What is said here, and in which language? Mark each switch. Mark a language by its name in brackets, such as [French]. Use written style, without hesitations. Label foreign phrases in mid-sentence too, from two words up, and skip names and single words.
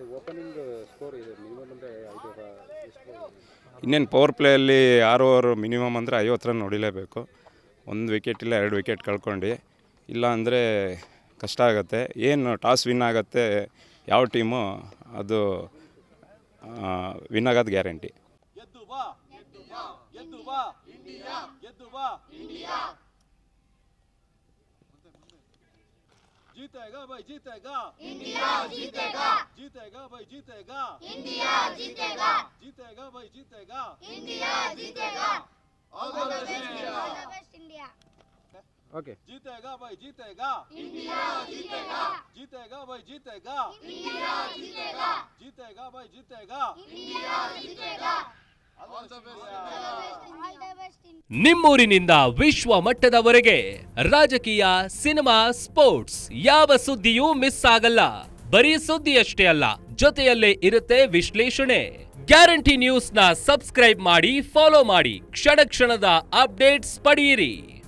[Kannada] ಇನ್ನೇನು [English] power playಯಲ್ಲಿ [Kannada] 6 [English] over minimum [Kannada] ಅಂದರೆ 50 ರನ್ ಹೊಡಿಲೇಬೇಕು. 1 ವಿಕೆಟ್ ಇಲ್ಲ 2 ವಿಕೆಟ್ ಕಳ್ಕೊಂಡು, ಇಲ್ಲ ಅಂದರೆ ಕಷ್ಟ ಆಗುತ್ತೆ. ಏನು [English] toss win [Kannada] ಆಗುತ್ತೆ ಯಾವ ಟೀಮು ಅದು ವಿನ್ ಆಗೋದು ಗ್ಯಾರಂಟಿ. [Hindi] जीतेगा भाई जीतेगा इंडिया जीतेगा जीतेगा भाई जीतेगा इंडिया जीतेगा जीतेगा भाई जीतेगा इंडिया जीतेगा [English] all the best [Hindi] इंडिया ओके जीतेगा भाई जीतेगा इंडिया जीतेगा जीतेगा भाई जीतेगा इंडिया जीतेगा जीतेगा भाई जीतेगा इंडिया जीतेगा [English] all the best [Kannada] ನಿಮ್ಮೂರಿನಿಂದ ವಿಶ್ವ ಮಟ್ಟದವರೆಗೆ ರಾಜಕೀಯ, ಸಿನಿಮಾ, ಸ್ಪೋರ್ಟ್ಸ್ ಯಾವ ಸುದ್ದಿಯೂ ಮಿಸ್ ಆಗಲ್ಲ. ಬರೀ ಸುದ್ದಿಯಷ್ಟೇ ಅಲ್ಲ, ಜೊತೆಯಲ್ಲೇ ಇರುತ್ತೆ ವಿಶ್ಲೇಷಣೆ. ಗ್ಯಾರಂಟಿ ನ್ಯೂಸ್ನ ಸಬ್ಸ್ಕ್ರೈಬ್ ಮಾಡಿ, ಫಾಲೋ ಮಾಡಿ, ಕ್ಷಣ ಕ್ಷಣದ ಅಪ್ಡೇಟ್ಸ್ ಪಡೆಯಿರಿ.